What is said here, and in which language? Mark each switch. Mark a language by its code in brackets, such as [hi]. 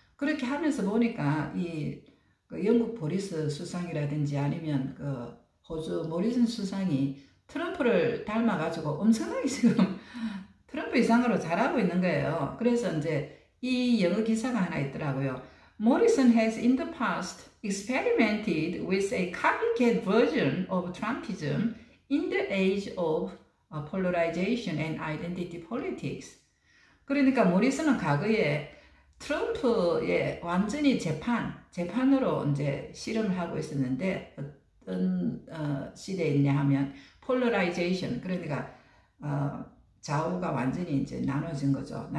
[ko] 그렇게 하면서 보니까 영국 보리스 수상이라든지 아니면 호주 모리슨 수상이 트럼프를 닮아가지고 엄청나게 지금 트럼프 이상으로 잘하고 있는 거예요. 그래서 이제 이 영어 기사가 하나 있더라고요. [en] Morrison has in the past experimented with a copycat version of Trumpism in the age of polarization and identity politics. [ko] 그러니까 모리슨은 과거에 트럼프의 완전히 재판으로 이제 실험을 하고 있었는데 어떤 시대에 있냐 하면 폴러라이제이션, 그러니까 좌우가 완전히 이제 나눠진 거죠.